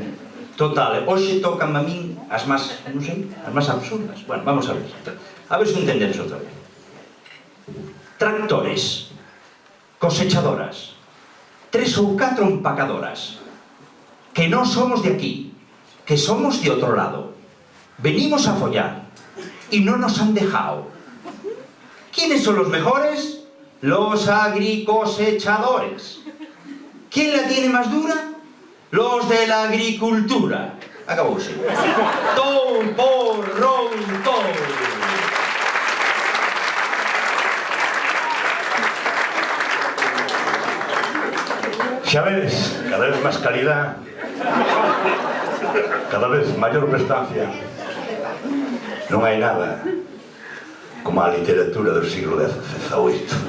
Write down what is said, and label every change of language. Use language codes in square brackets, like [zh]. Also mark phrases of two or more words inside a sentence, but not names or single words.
[gl] Total, hoxe tocan a min as máis, non sei, as máis absurdas. [es] Bueno, vamos a ver. [gl] A ver se entendemos outra vez. Tractores, cosechadoras, 3 ou 4 empacadoras, que non somos de aquí, que somos de outro lado. [es] Venimos a follar y no nos han dejado. ¿Quiénes son los mejores? Los agricosechadores. ¿Quién la tiene más dura? Los de la agricultura. [gl] Acabouse. Ton, por, ron, ton. Xa vedes, cada vez máis calidad, cada vez maior prestancia. Non hai nada como a literatura do siglo XVIII.